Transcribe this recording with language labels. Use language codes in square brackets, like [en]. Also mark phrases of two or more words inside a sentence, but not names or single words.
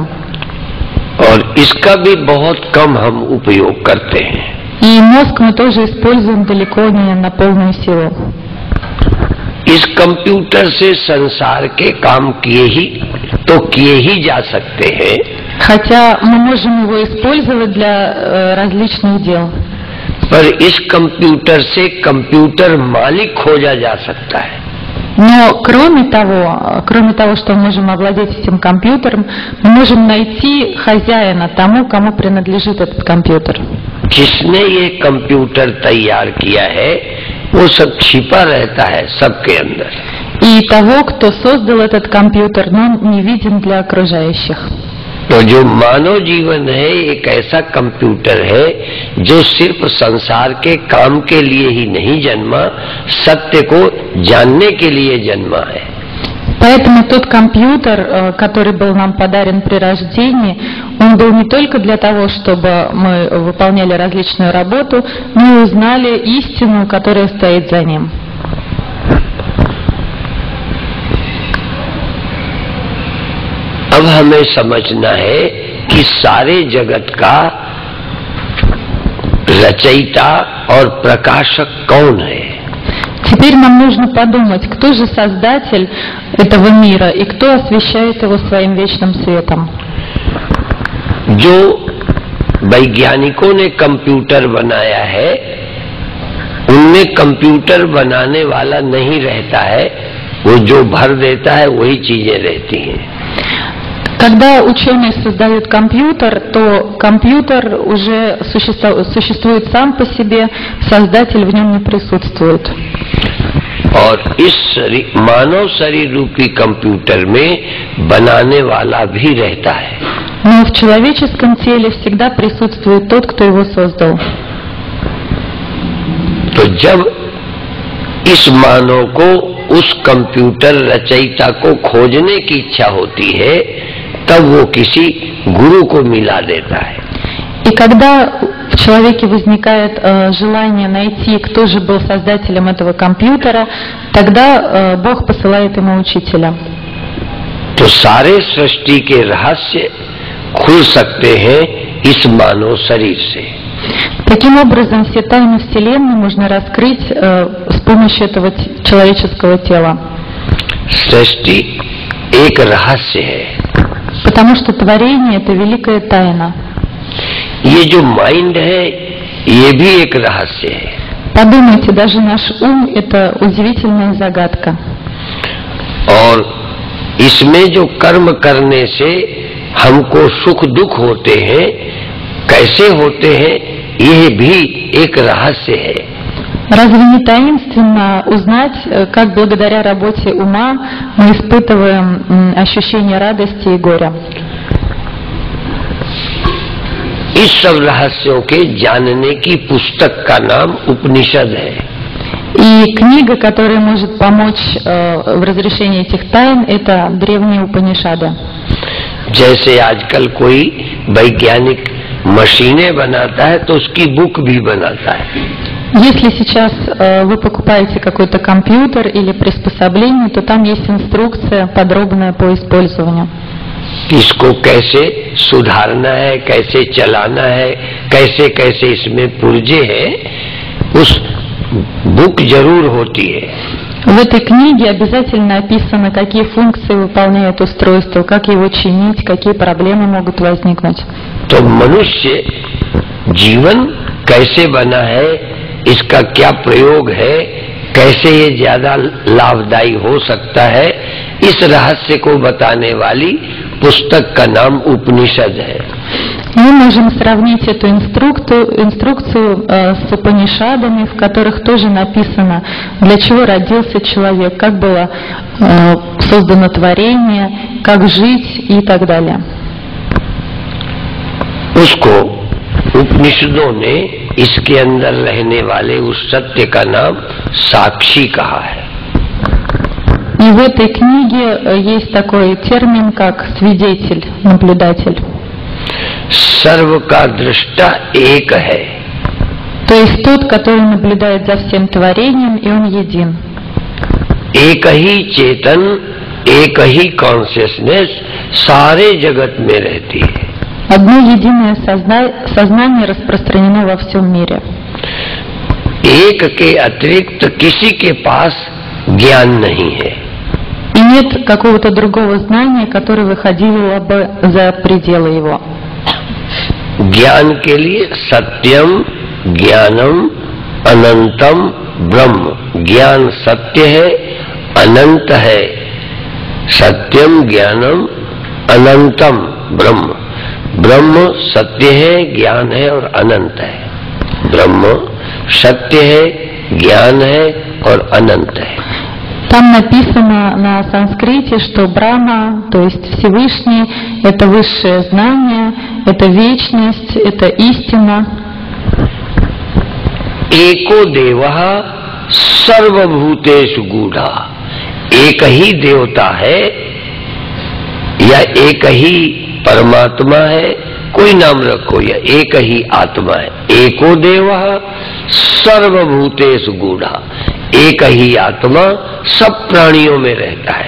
[hi] और इसका भी बहुत कम हम उपयोग करते हैं। [ru] И мозг мы тоже используем далеко не на полную силу. [hi] इस कंप्यूटर से संसार के काम किए ही जा सकते हैं। [ru] Хотя мы можем его использовать для различных дел. [hi] पर इस कंप्यूटर से कंप्यूटर मालिक खोजा जा सकता है। [ru] Но кроме того, что мы можем овладеть этим компьютером, мы можем найти хозяина тому, кому принадлежит этот компьютер. [hi] जिसने ये कंप्यूटर तैयार किया है वो सब छिपा रहता है सबके अंदर। [ru] И того, кто создал этот компьютер, но он не виден для окружающих. [hi] तो जो मानव जीवन है एक ऐसा कंप्यूटर है जो सिर्फ संसार के काम के लिए ही नहीं जन्मा, सत्य को जानने के लिए जन्मा है। [ru] Поэтому тот компьютер, который был нам подарен при рождении, он был не только для того, чтобы мы выполняли различную работу, но и узнали истину, которая стоит за ним. [hi] अब हमें समझना है कि सारे जगत का रचयिता और प्रकाशक कौन है। [ru] Теперь нам нужно подумать, кто же создатель этого мира и кто освещает его своим вечным светом. [hi] जो वैज्ञानिकों ने कंप्यूटर बनाया है उनमें कंप्यूटर बनाने वाला नहीं रहता है, वो जो भर देता है वही चीजें रहती हैं। [ru] Когда ученые создают компьютер, то компьютер уже существует сам по себе, создатель в нем не присутствует. [hi] और इस मानव शरीर रूपी कंप्यूटर में बनाने वाला भी रहता है। [ru] Но в человеческом теле всегда присутствует тот, кто его создал. [hi] तो जब इस मानव को उस कंप्यूटर रचयिता को खोजने की इच्छा होती है तब वो किसी गुरु को मिला देता है। [ru] И когда в человеке возникает желание найти, кто же был создателем этого компьютера, тогда Бог посылает ему учителя. [hi] तो सारे सृष्टि के रहस्य खुल सकते हैं इस मानव शरीर से। [ru] Таким образом, все тайны Вселенной можно раскрыть с помощью этого человеческого тела. [hi] सृष्टि एक रहस्य है। [ru] Потому что творение – это великая тайна. [hi] ये जो माइंड है ये भी एक रहस्य है। [ru] Подумайте, даже наш ум – это удивительная загадка. [hi] और इसमें जो कर्म करने से हमको सुख दुख होते हैं, कैसे होते हैं, यह भी एक रहस्य है। [ru] Разве не таинственно узнать, как благодаря работе ума мы испытываем ощущение радости и горя? [hi] इस सब रहस्यों के जानने की पुस्तक का नाम उपनिषद है। [ru] И книга, которая может помочь в разрешении этих тайн, это древние Упанишады. [hi] जैसे आजकल कोई वैज्ञानिक मशीनें बनाता है तो उसकी बुक भी बनाता है। [ru] Если сейчас вы покупаете какой-то компьютер или приспособление, то там есть инструкция подробная по использованию. [hi] इसको कैसे सुधारना है, कैसे चलाना है, कैसे कैसे इसमें पुर्जे हैं, उस बुक जरूर होती है। [ru] В этой книге обязательно описано, какие функции выполняет устройство, как его чинить, какие проблемы могут возникнуть. [hi] तो मनुष्य जीवन कैसे बना है, इसका क्या प्रयोग है, कैसे ये ज्यादा लाभदायी हो सकता है, इस रहस्य को बताने वाली पुस्तक का नाम उपनिषद है। [ru] Мы можем сравнить эту инструкцию с Упанишадами, в которых тоже написано, для чего родился человек, как было создано творение, как жить и так далее. [hi] उसको उपनिषदों ने इसके अंदर रहने वाले उस सत्य का नाम साक्षी कहा है। [ru] И в этой книге есть такой термин, как свидетель, наблюдатель. [hi] सर्व का दृष्टा एक है। [ru] То есть тот, который наблюдает за всем творением, и он един. [hi] एक ही चेतन, एक ही कॉन्शियसनेस सारे जगत में रहती है। [ru] Одно единое сознание распространено во всем мире. [hi] एक के अतिरिक्त किसी के पास ज्ञान नहीं है। [ru] И нет какого-то другого знания, которое выходило бы за пределы его. [hi] ज्ञान के लिए [sa] सत्यम, ज्ञानम, अनंतम, ब्रह्म। [hi] ज्ञान सत्य है, अनंत है। [sa] सत्यम, ज्ञानम, अनंतम, ब्रह्म। [hi] ब्रह्म सत्य है, ज्ञान है और अनंत है। ब्रह्म सत्य है, ज्ञान है और अनंत है। [ru] Там написано на санскрите, что Брахма, то есть Всевышний, это высшее знание, это вечность, это истина. [sa] एको देवः सर्वभूतेषु गूढ़ा। [hi] एक ही देवता है या एक ही परमात्मा है, कोई नाम रखो, या एक ही आत्मा है। [sa] एको देवः सर्वभूतेषु गूढ़ा। [hi] एक ही आत्मा सब प्राणियों में रहता है।